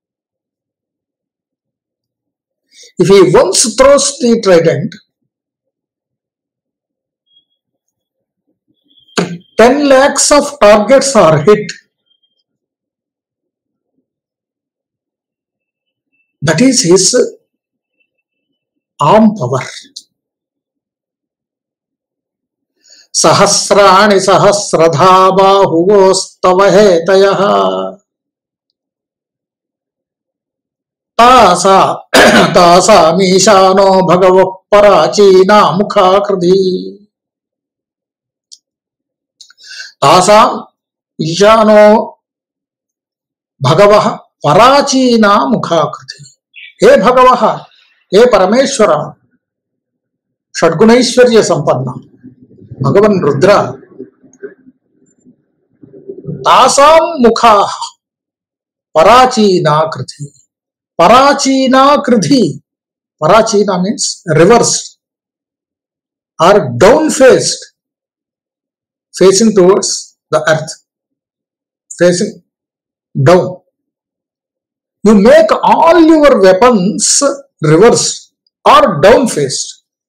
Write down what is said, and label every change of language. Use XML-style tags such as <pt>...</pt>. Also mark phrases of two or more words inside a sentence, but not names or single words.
<en>If he once throws the trident, 10 lakhs of targets are hit, that is his arm power.</en> <sa>सहस्राणि सहस्रधा बाहुवोस्तव हेतयः तास मिशानो भगवः पराचीन मुखकृति. तास मिशानो भगवः पराचीन मुखकृति. हे भगवः, हे परमेश्वर, षड्गुणैश्वर्य सम्पन्न, भगवन् रुद्र, तासां मुख पराचीन कृति. पराचीन कृति.</sa> <en>Parachina means reversed or down faced, facing towards the earth, facing down. You make all your weapons reversed or down faced.</en>